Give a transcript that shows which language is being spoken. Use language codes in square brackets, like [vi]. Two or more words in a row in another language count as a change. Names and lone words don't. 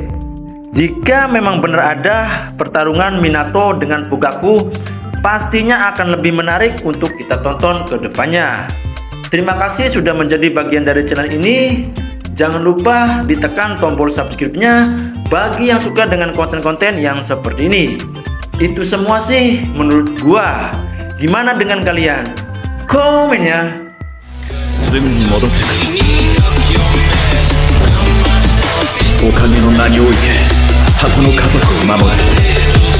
[id] Jika memang benar ada pertarungan Minato dengan Fugaku, pastinya akan lebih menarik untuk kita tonton ke depannya. Terima kasih sudah menjadi bagian dari channel ini. Jangan lupa ditekan tombol subscribe-nya bagi yang suka dengan konten-konten yang seperti ini. Itu semua sih menurut gua. Gimana dengan kalian? Komen ya. [ja] すぐに戻ってくる。おかげの名において里の家族を守る。